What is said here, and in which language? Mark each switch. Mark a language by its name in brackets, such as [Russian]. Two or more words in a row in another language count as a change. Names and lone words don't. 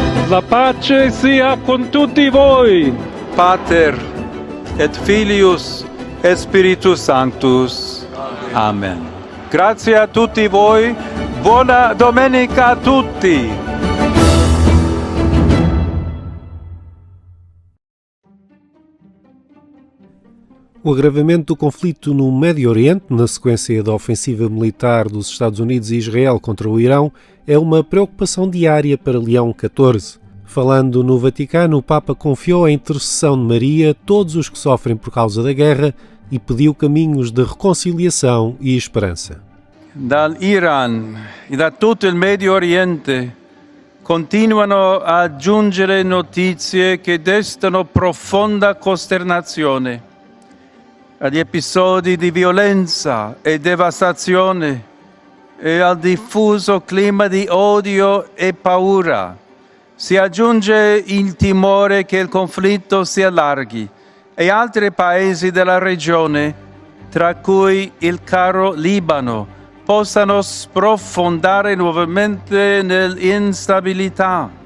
[Italian] La pace sia con tutti voi. [Latin] Pater et Filius et Spiritus Sanctus. [Italian] Amen. Grazie a tutti voi. Buona domenica a tutti. [Portuguese] O agravamento do conflito no Médio Oriente, na sequência da ofensiva militar dos Estados Unidos e Israel contra o Irão, é uma preocupação diária para Leão XIV. Falando no Vaticano, o Papa confiou a intercessão de Maria a todos os que sofrem por causa da guerra e pediu caminhos de reconciliação e esperança. [Italian] Dall'Iran e da tutto il Medio Oriente continuano a giungere notizie che destano profonda costernazione. Agli episodi di violenza e devastazione e al diffuso clima di odio e paura si aggiunge il timore che il conflitto si allarghi e altri paesi della regione, tra cui il caro Libano, possano sprofondare nuovamente nell'instabilità.